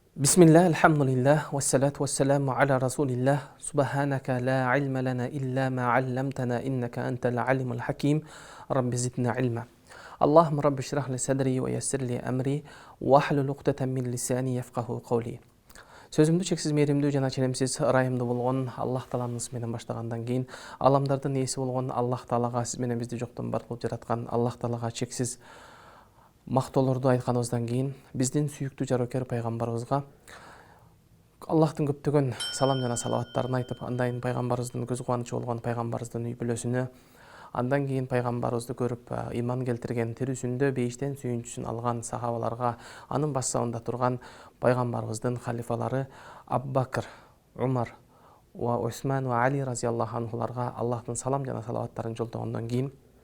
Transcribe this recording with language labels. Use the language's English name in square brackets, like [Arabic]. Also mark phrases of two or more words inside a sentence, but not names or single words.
[Arabic] بسم الله، الحمد لله، والصلاة والسلام على رسول الله، سبحانك لا علم لنا إلا ما علمتنا، إنك أنت العليم الحكيم، رب زدنا علما. اللهم رب اشرح لي صدري ويسر لي أمري واحلل عقدة من لساني يفقهوا قولي. [Kyrgyz] Сөзімді шексіз мейірімді жана челемсіз райымды болған Аллах Тааланың исменен баштагандан кейін аламдардын ээси болгон Аллах Таалага, сиз менен бизди жоктон бар кылып жараткан Аллах Таалага чексиз мактоолорду айтканыбыздан кийин биздин сүйүктүү жарокер пайгамбарыбызга Аллахтын көптөгөн салам жана салаваттарын айтып, андан пайгамбарыбыздын көз кубанычы болгон пайгамбарыбыздын үй бүлөсүнө, андан кийин пайгамбарыбызды көрүп иман келтирген, тирүүсүндө бейиштен сүйүнчүсүн алган сахабаларга, анын башсабында турган пайгамбарыбыздын халифалары Абу Бакр, Умар ва Усман ва Али разияллаху анхуларга Аллахтын салам жана салаваттарын жолдогондон кийин